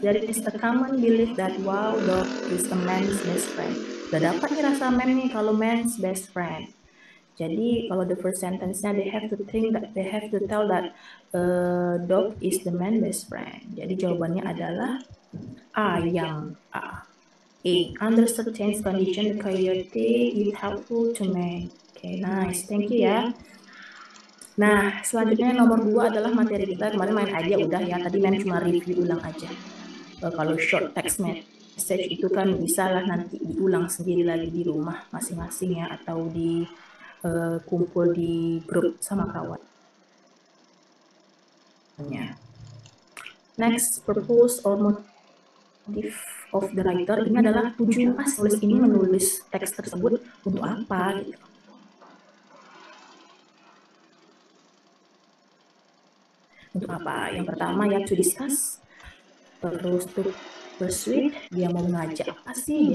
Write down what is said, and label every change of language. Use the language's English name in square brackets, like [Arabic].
[English] There is a common belief that wow, dog is a man's best friend. [Indonesian] Udah dapat nih rasa man nih kalau man's best friend. Jadi kalau the first sentence-nya [English] they have to tell that dog is the man's best friend. [Indonesian] Jadi jawabannya adalah A yang A. [English] Under certain condition, coyote is helpful to man. Okay, nice. Thank you ya. [Indonesian] Nah, selanjutnya nomor 2 adalah materi kita. Kemarin main idea udah ya. Tadi main cuma review ulang aja. Kalau short text message itu kan bisa lah nanti diulang sendiri lagi di rumah masing-masing ya, atau di kumpul di grup sama kawan. [English] Next, purpose or motive of the writer. [Indonesian] Ini adalah tujuan penulis ini menulis teks tersebut untuk apa gitu. Untuk apa? Yang pertama ya [English] to discuss, [Indonesian] terus [English] to persuade, [Indonesian] dia mau mengajak apa sih?